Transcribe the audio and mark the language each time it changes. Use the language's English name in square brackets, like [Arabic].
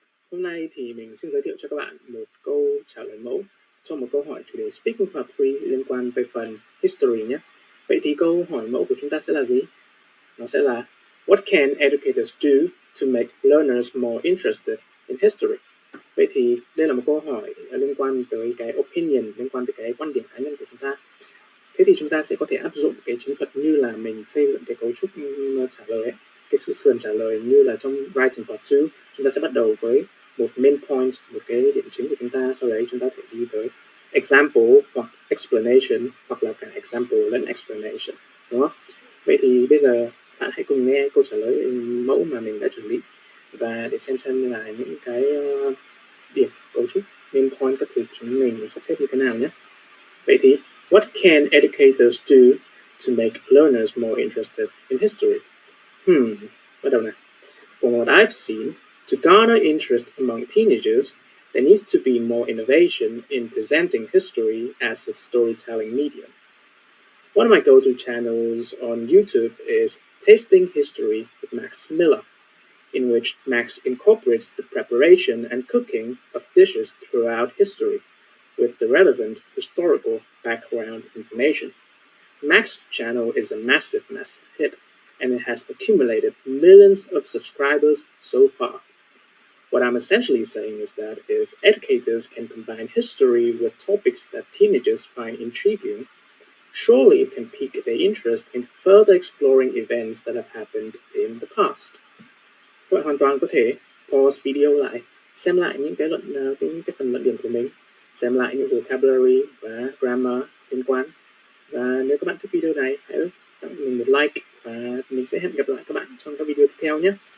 [Vietnamese] Hôm nay thì mình xin giới thiệu cho các bạn một câu trả lời mẫu cho một câu hỏi chủ đề Speaking Part 3 liên quan tới phần History nhé. Vậy thì câu hỏi mẫu của chúng ta sẽ là gì? Nó sẽ là [English] What can educators do to make learners more interested in history? [Vietnamese] Vậy thì đây là một câu hỏi liên quan tới cái opinion, liên quan tới cái quan điểm cá nhân của chúng ta. Thế thì chúng ta sẽ có thể áp dụng cái chiến thuật như là mình xây dựng cái cấu trúc trả lời ấy. Cái sườn trả lời như là trong writing part 2, chúng ta sẽ bắt đầu với một main point, một cái điểm chính của chúng ta, sau đấy chúng ta thể đi tới example hoặc explanation, hoặc là cả example lẫn explanation, đúng không? Vậy thì bây giờ bạn hãy cùng nghe câu trả lời mẫu mà mình đã chuẩn bị và để xem là những cái điểm cấu trúc main point các thứ của chúng mình sắp xếp như thế nào nhé. Vậy thì [English] what can educators do to make learners more interested in history? [Vietnamese] Bắt đầu nào. [English] From what I've seen, to garner interest among teenagers, there needs to be more innovation in presenting history as a storytelling medium. One of my go-to channels on YouTube is Tasting History with Max Miller, in which Max incorporates the preparation and cooking of dishes throughout history with the relevant historical background information. Max's channel is a massive hit, and it has accumulated millions of subscribers so far. What I'm essentially saying is that if educators can combine history with topics that teenagers find intriguing, surely it can pique their interest in further exploring events that have happened in the past. [Vietnamese] Các bạn hoàn toàn có thể pause video lại, xem lại những cái phần luận điểm của mình, xem lại những vocabulary và grammar liên quan. Và nếu các bạn thích video này, hãy tặng mình một like và mình sẽ hẹn gặp lại các bạn trong các video tiếp theo nhé.